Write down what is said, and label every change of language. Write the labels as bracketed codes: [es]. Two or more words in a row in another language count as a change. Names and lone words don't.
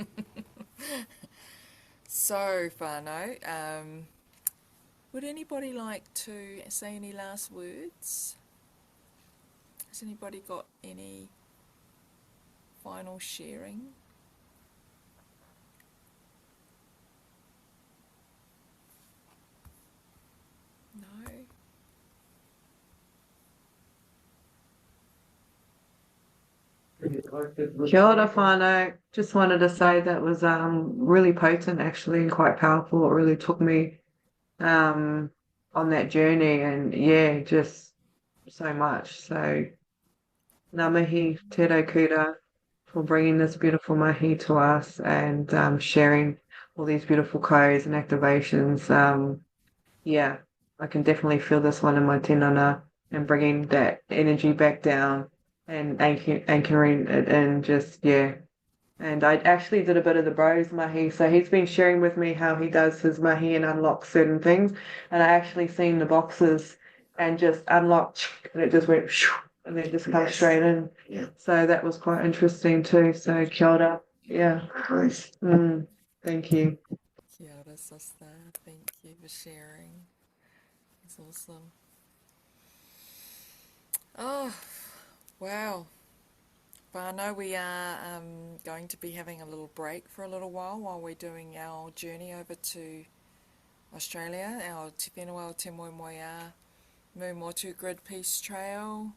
[en] So, whānau, would anybody like to say any last words? Has anybody got any final sharing? No? [mi] Kia ora whānau. [en] Just wanted to say that was really potent actually and quite powerful. It really took me on that journey and yeah, just so much. So [mi] ngā mihi te kura [en] for bringing this beautiful mahi to us and sharing all these beautiful codes and activations. Yeah, I can definitely feel this one in my tinana and bringing that energy back down and anchoring it in just, yeah. And I actually did a bit of the bros mahi. So he's been sharing with me how he does his mahi and unlocks certain things. And I actually seen the boxes and just unlocked and it just went and then just come straight in. Yeah. So that was quite interesting too. [mi] So kia ora. [en] Yeah. Nice. Thank you. [mi] Kia ora, [en] sister. Thank you for sharing. It's awesome. Oh, wow. But I know we are going to be having a little break for a little while we're doing our journey over to Australia, our Te Whenua o Te Moemoeā Mūmotu Grid Peace Trail.